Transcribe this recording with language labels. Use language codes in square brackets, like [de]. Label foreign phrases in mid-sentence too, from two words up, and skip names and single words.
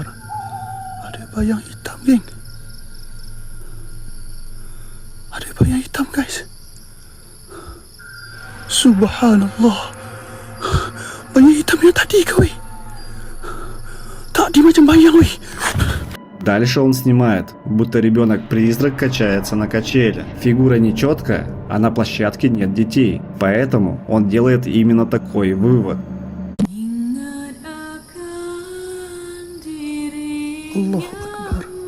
[ms] Ada bayang hitam, geng. Ada bayang hitam, guys. Subhanallah. Bayang hitam yang tadi ke, weh? Tadi macam bayang, weh. [ru] Дальше он снимает, будто ребенок-призрак качается на качеле. Фигура нечеткая, а на площадке нет детей. Поэтому он делает именно такой вывод. [ar] الله أكبر.